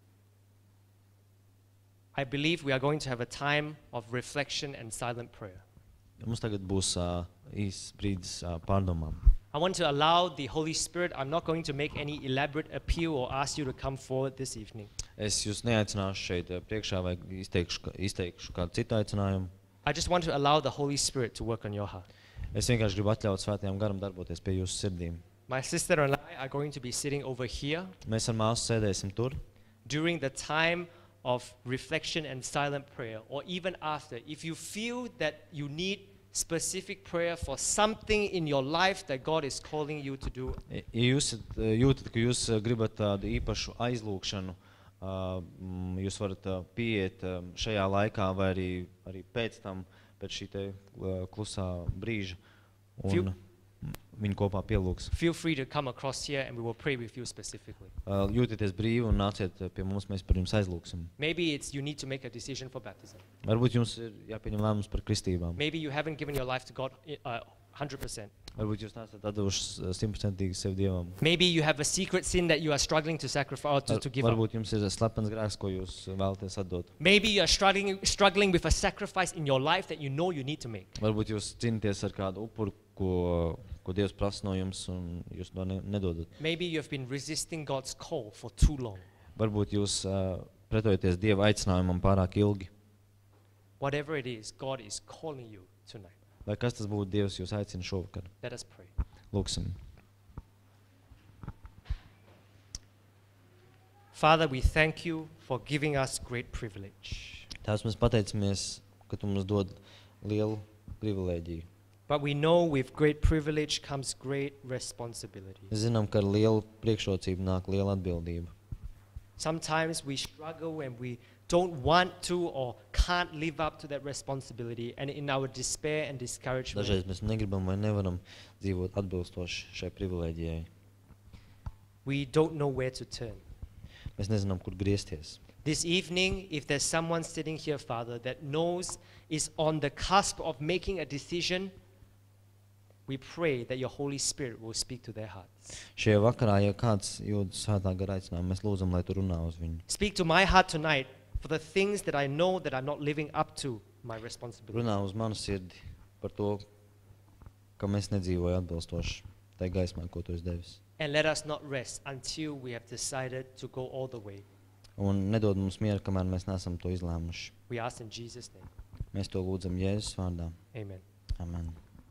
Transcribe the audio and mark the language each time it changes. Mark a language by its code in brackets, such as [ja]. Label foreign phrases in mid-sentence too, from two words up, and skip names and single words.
[en] I believe we are going to have a time of reflection and silent prayer. [lv] Mums tagad būs īsts brīdis pārdomām. [en] I want to allow the Holy Spirit. I'm not going to make any elaborate appeal or ask you to come forward this evening. [lv] Es jūs neaicināšu šeit priekšā vai izteikšu kādu citu aicinājumu. [en] I just want to allow the Holy Spirit to work on your heart. [lv] Es vienkārši gribu atļaut Svētajam Garam darboties pie jūsu sirdīm. [en] My sister and I are going to be sitting over here [lv] Mēs ar māsu sēdēsim tur. [en] during the time of reflection and silent prayer, or even after. If you feel that you need specific prayer for something in your life that God is calling you to do, [lv] Ja jūs jūtat, ka jūs gribat tādu īpašu aizlūgšanu, jūs varat pieiet šajā laikā vai arī pēc tam, pēc šī te klusā brīža, un viņi kopā pielūgs. [en] feel free to come across here and we will pray with you specifically. [lv] Jūtieties brīvi un nāciet pie mums, mēs par jums aizlūgsim. [en] Maybe it's you need to make a decision for baptism. [lv] Varbūt jums ir jāpieņem lēmums par kristībām. [en] Maybe you haven't given your life to God 100%. [lv] Varbūt jūs neesat atdevuši 100% sev Dievam. [en] Maybe you have a secret sin that you are struggling to sacrifice or to give up. [lv] Varbūt jums ir slepens grēks, ko jūs vēlaties atdot. [en] Maybe you are struggling with a sacrifice in your life that you know you need to make. [lv] Varbūt jūs cīnāties ar kādu upuru, ko Dievs prasa no jums, un jūs to nedodat. [en] Maybe you have been resisting God's call for too long. [lv] Varbūt jūs pretojaties Dieva aicinājumam pārāk ilgi. [en] Whatever it is, God is calling you tonight. [lv] Lai kas tas būtu, Dievs jūs aicina šovakar. [en] Let us pray. [lv] Lūksim. [en] Father, we thank you for giving us great privilege. [lv] Tēvs, mēs pateicamies, ka tu mums dod lielu privilēģiju. [en] But we know with great privilege comes great responsibility. [lv] Mēs zinām, ka ar lielu priekšrocību nāk liela atbildība. [en] Sometimes we struggle and we don't want to or can't live up to that responsibility, and in our despair and discouragement, [lv] Dažreiz mēs negribam vai nevaram dzīvot atbilstoši šai privilēģijai. [en] we don't know where to turn. [lv] Mēs nezinām, kur griezties. [en] This evening, if there's someone sitting here, Father, that knows is on the cusp of making a decision, we pray that your Holy Spirit will speak to their hearts. [lv] Šajā vakarā, ja kāds jūtas svētā gara aicinājumu, mēs lūdzam, lai tu runā uz viņu. [en] Speak to my heart tonight for the things that I know that I'm not living up to my responsibility. [lv] Runā uz manu sirdi par to, ka mēs nedzīvojam atbilstoši tai gaismai, ko tu esi devis. [en] And let us not rest until we have decided to go all the way. [lv] Un nedod mums mieru, kamēr mēs neesam to izlēmuši. [en] We ask in Jesus' name. [lv] Mēs to lūdzam Jēzus vārdā. [en] Amen. [lv] Amen.